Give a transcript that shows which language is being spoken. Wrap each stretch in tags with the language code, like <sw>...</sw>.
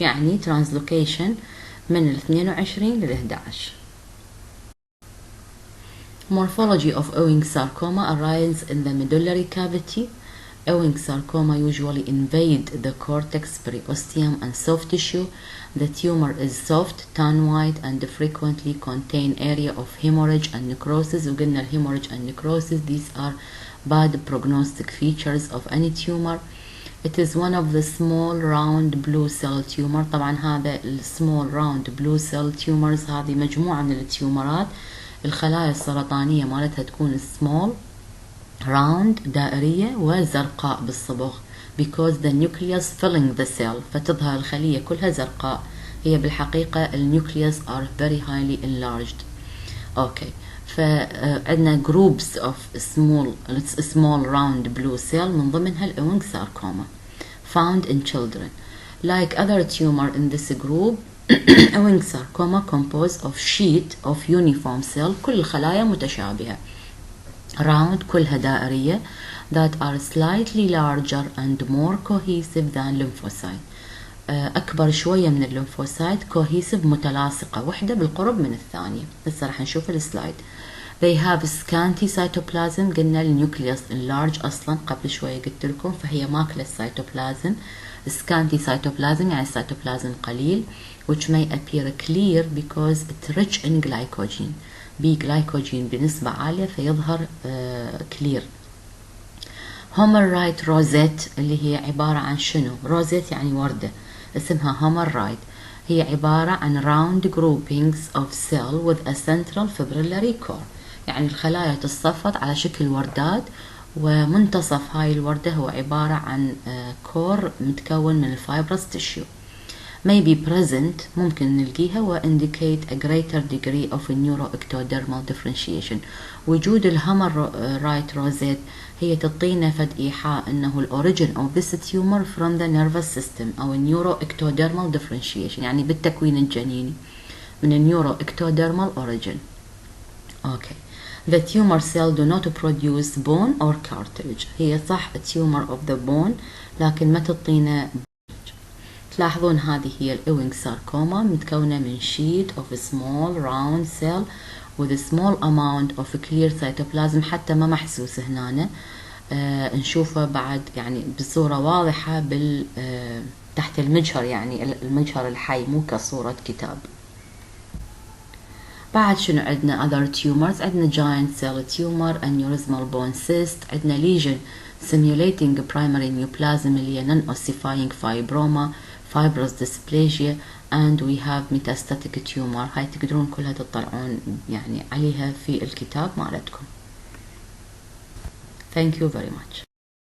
<ar>يعني translocation من ال 22 لل 11.</ar> <en>Morphology of Ewing sarcoma arises in the medullary cavity. Ewing sarcoma usually invade the cortex, periosteum, and soft tissue. The tumor is soft, tan white, and frequently contain area of hemorrhage and necrosis.</en> <ar>وقلنا</ar> <en>hemorrhage and necrosis, these are bad prognostic features of any tumor. It is one of the small round blue cell tumor.</en> <ar>طبعا هذا small round blue cell tumors هذه مجموعة من التيومرات. الخلايا السرطانية مالتها تكون small round دائرية وزرقاء بالصبغ</ar> <en>because the nucleus filling the cell.</en> <ar>فتظهر الخلية كلها زرقاء. هي بالحقيقة النيوكليوس</ar> <en>are very highly enlarged.</en> <ar>Okay.</ar> <en>فعندنا groups of small round blue cell</en> <ar>من ضمنها الإوينغ</ar> <en>sarcoma found in children. Like other tumor in this group, Ewing sarcoma composed of sheet of uniform cell.</en> <ar>كل الخلايا متشابهة</ar> <en>round</en> <ar>كلها دائرية</ar> <en>that are slightly larger and more cohesive than lymphocyte.</en> <ar>أكبر شوية من الليمفوسايت cohesive متلاصقة واحدة بالقرب من الثانية. هسه راح نشوف السلايد.</ar> <en>They have scanty cytoplasm.</en> <ar>قلنا النيوكليوس enlarge أصلا قبل شوية قلت لكم فهي ماكلة السيتوبلازم.</ar> <en>scanty cytoplasm</en> <ar>يعني السيتوبلازم قليل</ar> <en>which may appear clear because it's rich in glycogen.</en> <ar>بجلايكوجين بنسبة عالية فيظهر clear. Homerite rosette اللي هي عبارة عن شنو؟ روزيت يعني وردة اسمها Homerite. هي عبارة عن</ar> <en>round groupings of cell with a central fibrillary core.</en> <ar>يعني الخلايا تصفت على شكل وردات ومنتصف هاي الوردة هو عبارة عن كور متكون من الفايبرس تيشيو.</ar> <en>may be present</en> <ar>ممكن نلقيها و</ar> <en>indicate a greater degree of neuroectodermal differentiation.</en> <ar>وجود الهامرايت روزيت هي تعطينا فد إيحاء أنه الأوريجين of this tumor from the nervous system أو neuroectodermal differentiation يعني بالتكوين الجنيني من neuroectodermal origin.</ar> <en>Okay. The tumor cell do not produce bone or cartilage.</en> <ar>هي صح tumor of the bone لكن ما تعطينا. تلاحظون هذه هي الإوينغ ساركوما متكونة من</ar> <en>sheet of a small round cell with a small amount of clear cytoplasm</en> <ar>حتى ما محسوس هنا. نشوفه بعد يعني بصورة واضحة تحت المجهر يعني المجهر الحي مو كصورة كتاب. بعد شنو عندنا</ar> <en>other tumors؟ عندنا giant cell tumor, aneurysmal bone cyst, عندنا lesion simulating primary neoplasm اللي هي non-ossifying fibroma, fibrous dysplasia, and we have metastatic tumor.</en> <ar>هاي تقدرون كلها تطلعون يعني عليها في الكتاب مالتكم.</ar> <en>Thank you very much.</en>